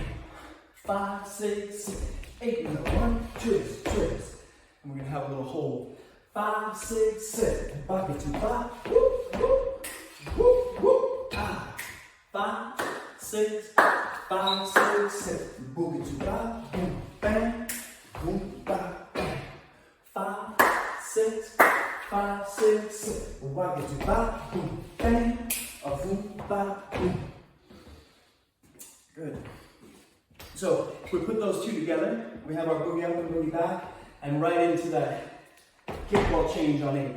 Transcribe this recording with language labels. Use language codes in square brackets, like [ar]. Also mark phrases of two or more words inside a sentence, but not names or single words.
[en] 5, 6, 8 in the 1, twist, twist. And we're going to have a little hold. 5, 6, 7, back it to 5, whoop, whoop, whoop, whoop, ah. 5, 6, 5, 6, 7, boogie to 5, boom, bang, boom, bang, bang. 5, 6, 5, 6, 7, rock it to 5, boom, bang, a boom, bang, boom. Good. So if we put those two together, we have our boogie up and boogie back, and right into that kickball change on 8.